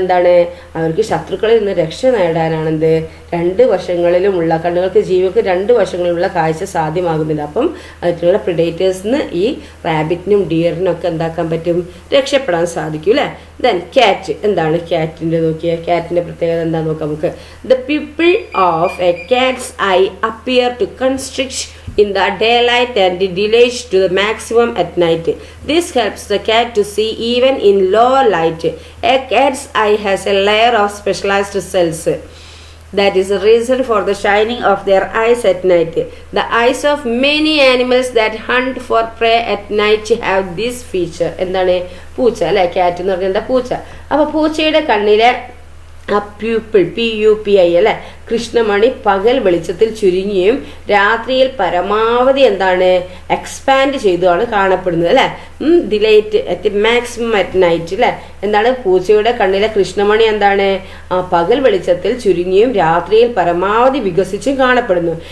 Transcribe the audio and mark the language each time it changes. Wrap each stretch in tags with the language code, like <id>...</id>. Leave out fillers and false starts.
<ml>എന്താണ് അവർക്ക് ശത്രുക്കളിൽ നിന്ന് രക്ഷ നേടാനാണെന്ത് രണ്ട് വശങ്ങളിലുമുള്ള കണ്ണുകൾക്ക് ജീവികൾക്ക് രണ്ട് വശങ്ങളിലുള്ള കാഴ്ച സാധ്യമാകുന്നില്ല. അപ്പം അതിലുള്ള പ്രിഡേറ്റേഴ്സിന് ഈ റാബിറ്റിനും ഡിയറിനും ഒക്കെ എന്താക്കാൻ പറ്റും? രക്ഷപ്പെടാൻ സാധിക്കും അല്ലേ. Then cat. എന്താണ് ക്യാറ്റിൻ്റെ നോക്കിയാൽ ക്യാറ്റിൻ്റെ പ്രത്യേകത എന്താണെന്ന് നോക്കാം നമുക്ക്.</ml> <en>The pupil of a cat's eye appear to constrict in the daylight and dilate to the maximum at night. This helps the cat to see even in low light. A cat's eye has a layer of specialized cells. That is the reason for the shining of their eyes at night. The eyes of many animals that hunt for prey at night have this feature.</en> <ml>എന്താണ്? പൂച്ച അല്ലെ. Cat എന്ന് പറഞ്ഞാൽ എന്താ? പൂച്ച. അപ്പോൾ പൂച്ചയുടെ കണ്ണിലെ ആ പ്യൂപ്പിൾ, PUPI അല്ലെ, കൃഷ്ണമണി പകൽ വെളിച്ചത്തിൽ ചുരുങ്ങിയും രാത്രിയിൽ പരമാവധി എന്താണ് എക്സ്പാൻഡ് ചെയ്തുമാണ് കാണപ്പെടുന്നത് അല്ലെ.</ml> <en>delight at maximum at night</en> <ml>അല്ലെ. എന്താണ് പൂച്ചയുടെ കണ്ണിലെ കൃഷ്ണമണി എന്താണ് പകൽ വെളിച്ചത്തിൽ ചുരുങ്ങിയും രാത്രിയിൽ പരമാവധി വികസിച്ചും കാണപ്പെടുന്നു.</ml>